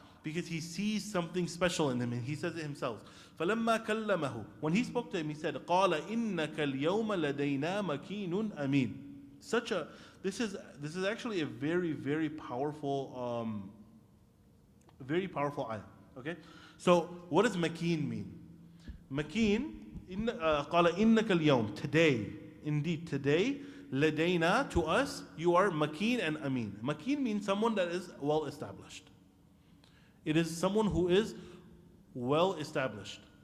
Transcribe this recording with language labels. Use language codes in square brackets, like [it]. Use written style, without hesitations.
[en] Because he sees something special in him, and he says it himself. [ar] فَلَمَّا كَلَّمَهُ. [en] When he spoke to him, he said, [ar] قَالَ إِنَّكَ الْيَوْمَ لَدَيْنَا مَكِينٌ أَمِينٌ. [en] This is actually a very, very powerful ayah. Okay? So what does makeen mean? [ar] Makeen, قَالَ إِنَّكَ الْيَوْمَ. [en] Today, indeed today, [ar] لَدَيْنَا, [en] to us, you are makeen and amin. Makeen means someone that is well established. It is someone who is well established.